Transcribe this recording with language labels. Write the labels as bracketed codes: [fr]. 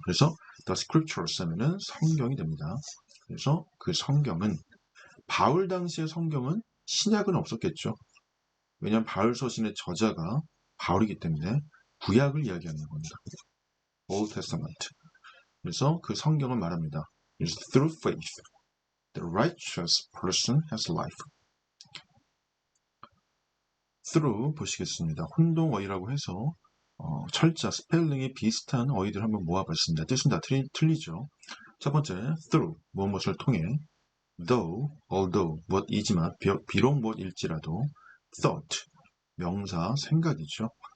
[ko] 그래서 [en] the scriptures [ko] 하면은 성경이 됩니다. 그래서 그 성경은 바울 당시의 성경은 신약은 없었겠죠. 왜냐하면 바울 서신의 저자가 바울이기 때문에 구약을 이야기하는 겁니다. [en] Old Testament. [ko] 그래서 그 성경은 말합니다. [en] Through faith, the righteous person has life. [ko] through 보시겠습니다. 혼동어휘라고 해서 철자, 스펠링이 비슷한 어휘들 한번 모아봤습니다. 뜻은 다 틀리죠. 첫 번째, through, 무엇을 통해 though, although, 무엇이지만 비록 무엇일지라도 thought, 명사, 생각이죠.